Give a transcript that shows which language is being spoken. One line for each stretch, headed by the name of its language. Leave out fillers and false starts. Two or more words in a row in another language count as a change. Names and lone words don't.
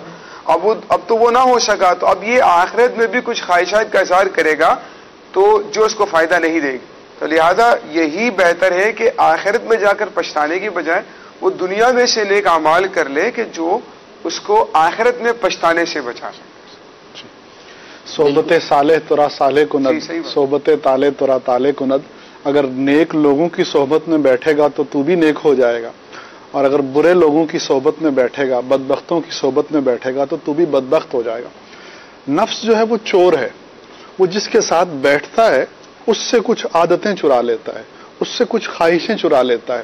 Urdu: اب تو وہ نہ ہو سکا. تو اب یہ آخرت میں بھی کچھ خواہشات کا اظہار کرے گا تو جو اس کو فائدہ نہیں دے گی. تو لہذا یہی بہتر ہے کہ آخرت میں جا کر پچھتانے کی بجائے وہ دنیا میں سے نیک اعمال کر لے کہ جو اس کو آخرت میں پچھتانے سے بچا سکے.
Persian: صحبت صالح ترا صالح کند، صحبت طالح ترا طالح کند.
Urdu: اگر نیک لوگوں کی صحبت میں بیٹھے گا تو تو بھی نیک ہو جائے گا، اور اگر برے لوگوں کی صحبت میں بیٹھے گا، بدبختوں کی صحبت میں بیٹھے گا تو بھی بدبخت ہو جائے گا. نفس جو ہے وہ چور ہے، وہ جس کے ساتھ بیٹھتا ہے اس سے کچھ عادتیں چرا لیتا ہے، اس سے کچھ خواہشیں چرا لیتا ہے.